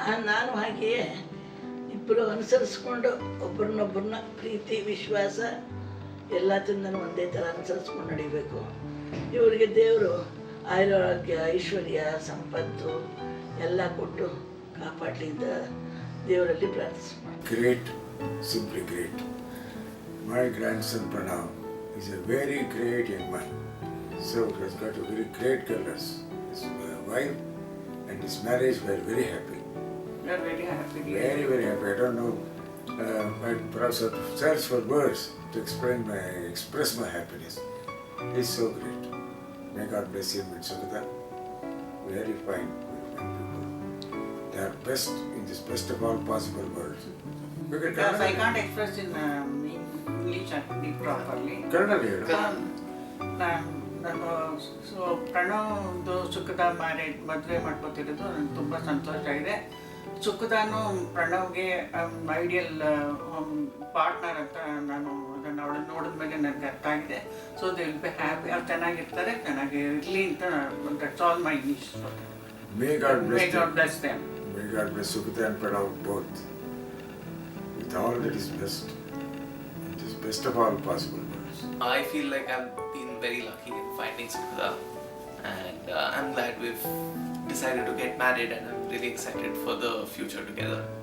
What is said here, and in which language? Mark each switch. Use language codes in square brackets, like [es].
[kn] ನಾನು ಹಾಗೆಯೇ ಇಬ್ಬರು ಅನುಸರಿಸ್ಕೊಂಡು ಒಬ್ಬರನ್ನೊಬ್ಬರನ್ನ ಪ್ರೀತಿ ವಿಶ್ವಾಸ ಎಲ್ಲದನ್ನು ಒಂದೇ ಥರ ಅನುಸರಿಸ್ಕೊಂಡು ನಡಿಬೇಕು. ಇವರಿಗೆ ದೇವರು ಆರೋಗ್ಯ ಐಶ್ವರ್ಯ ಸಂಪತ್ತು ಎಲ್ಲ ಕೊಟ್ಟು ಕಾಪಾಡಲಿ ಅಂತ ದೇವರಲ್ಲಿ ಪ್ರಾರ್ಥಿಸ್ತಾರೆ. [en] Great, simply great. My grandson Pranav is a very great young man. So he has got a very great girls. His wife and his marriage were very happy. We are very happy. Very, very happy. I don't know. I perhaps have to search for words to express my happiness. He's so great. May God bless him and Sugata. Very fine people. They are best in this best of all possible worlds. Because I can't express in English properly. [kn] ನಾನು so ಪ್ರಣವ್ದು ಸುಖದ ಮದುವೆ ಮಾಡ್ಕೋತಿರೋದು ನನಗೆ ತುಂಬ ಸಂತೋಷ ಇದೆ. ಸುಖದಾನು ಪ್ರಣವ್ಗೆ ideal partner ಅಂತ ನಾನು ಅದನ್ನು ಅವಳನ್ನು ನೋಡಿದ ಮೇಲೆ ನನಗೆ ಅರ್ಥ ಆಗಿದೆ. [en] So they will be happy. [kn] ಅವ್ರು ಚೆನ್ನಾಗಿರ್ತಾರೆ, ಚೆನ್ನಾಗಿ ಇರಲಿ ಅಂತ [en] That's all my wish. May God bless May God bless them. May God bless Sukita and Pranav both with all that is best in this best of all possible worlds. I feel like I've been very lucky in finding Sukita, and I'm glad we've decided to get married, and I'm really excited for the future together.